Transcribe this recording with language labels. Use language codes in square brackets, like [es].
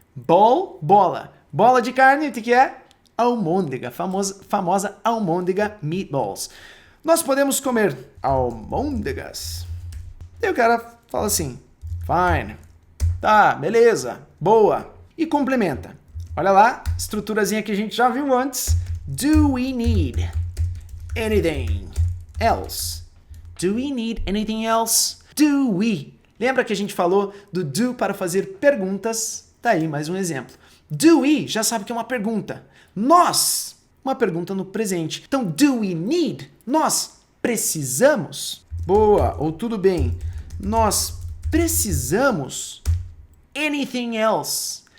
[pt] Ball, bola. Bola de carne, o que é? Almôndega, famosa almôndega meatballs. Nós podemos comer almôndegas. E o cara fala assim, [en] fine. [pt] Tá, beleza, boa. E complementa. Olha lá, estruturazinha que a gente já viu antes. [en] Do we need anything else? Do we need anything else? Do we? [pt] Lembra que a gente falou do do para fazer perguntas? Tá aí mais um exemplo. [en] Do we [pt] já sabe que é uma pergunta. Nós, uma pergunta no presente. Então, [en] do we need? [pt] Nós precisamos? Boa, ou tudo bem. Nós precisamos [en] anything else?